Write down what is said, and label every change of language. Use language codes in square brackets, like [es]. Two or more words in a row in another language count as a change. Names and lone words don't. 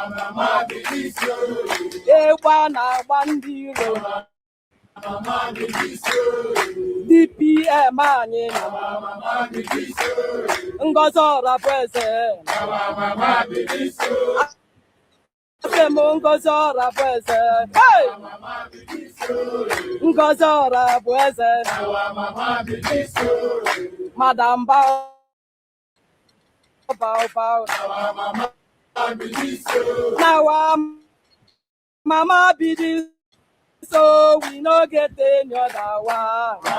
[ig] egwu na-agba ndị iro DPM anyị [pcm] Ngozi Orabueze Ngozi Orabueze Ngozi Orabueze Madam Bow Bow Now Mama be this, so we no get any other one.